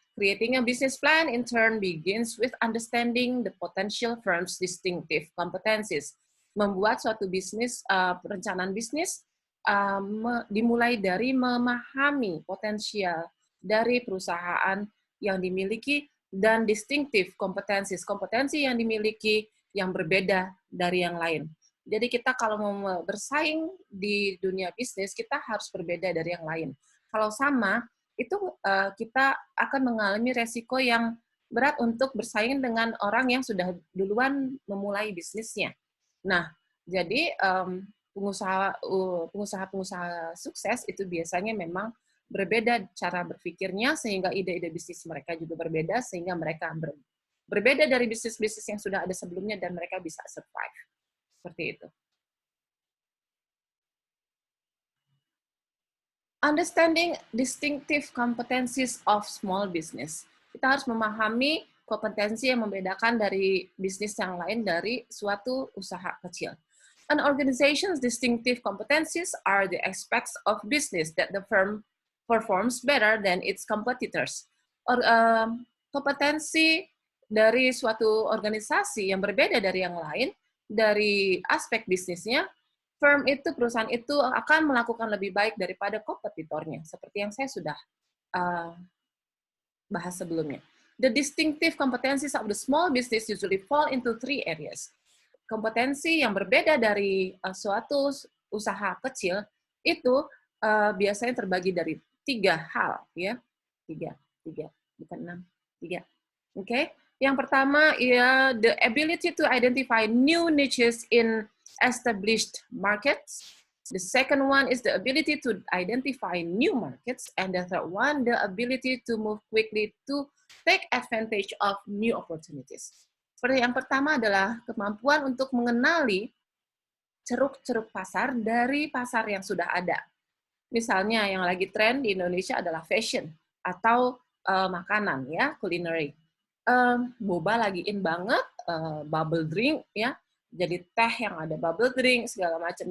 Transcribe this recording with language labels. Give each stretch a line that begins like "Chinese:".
English: Creating a business plan in turn begins with understanding the potential firm's distinctive competencies.
Indonesian: membuat suatu bisnis, perencanaan bisnis dimulai dari memahami potensial dari perusahaan yang dimiliki dan distinctive kompetensi yang dimiliki yang berbeda dari yang lain. Jadi kita kalau mau bersaing di dunia bisnis, kita harus berbeda dari yang lain. Kalau sama, itu kita akan mengalami resiko yang berat untuk bersaing dengan orang yang sudah duluan memulai bisnisnya. Nah, jadi pengusaha-pengusaha sukses itu biasanya memang berbeda cara berpikirnya, sehingga ide-ide bisnis mereka juga berbeda, sehingga mereka berbeda dari bisnis-bisnis yang sudah ada sebelumnya, dan mereka bisa survive. Seperti itu.
English: Understanding distinctive competencies of small business.
Indonesian: Kita harus memahami kompetensi yang membedakan dari bisnis yang lain dari suatu usaha kecil.
English: An organization's distinctive competencies are the aspects of business that the firm performs better than its competitors.
Indonesian: Kompetensi dari suatu organisasi yang berbeda dari yang lain, dari aspek bisnisnya, firm itu, perusahaan itu akan melakukan lebih baik daripada kompetitornya, seperti yang saya sudah bahas sebelumnya.
English: The distinctive competencies of the small business usually fall into 3 areas.
Indonesian: Kompetensi yang berbeda dari suatu usaha kecil itu biasanya terbagi dari 3 hal, ya, 3, bukan 6, 3.
English: Oke,
Indonesian: yang pertama ya
English: the ability to identify new niches in established markets. The second one is the ability to identify new markets, and the third one, the ability to move quickly to take advantage of new opportunities.
Indonesian: Seperti yang pertama adalah kemampuan untuk mengenali ceruk-ceruk pasar dari pasar yang sudah ada. Misalnya yang lagi tren di Indonesia adalah fashion atau makanan, ya, culinary. Boba lagi in banget, bubble drink, ya. Jadi teh yang ada bubble drink, segala macam.